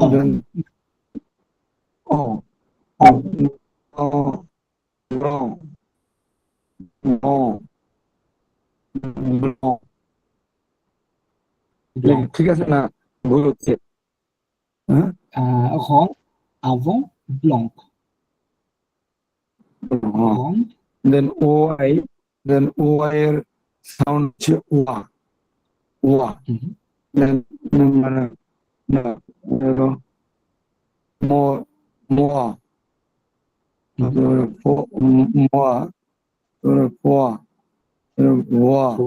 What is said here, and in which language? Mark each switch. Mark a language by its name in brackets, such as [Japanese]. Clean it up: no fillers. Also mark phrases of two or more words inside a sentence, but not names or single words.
[Bangla] then ও, ও, ও, ল, ল, ল। ব্লং। ঠিক আছে না? ভুল হচ্ছে। হ্যাঁ, রং, [French] avant, blanc, rang, [Bangla] দেন ও আই, দেন ও আই এর সাউন্ড হচ্ছে ওয়া, ওয়া। দেন মানে না, হলো মো, মোয়া, তারপরে মোয়া, তারপরে পোয়া, ওয়া,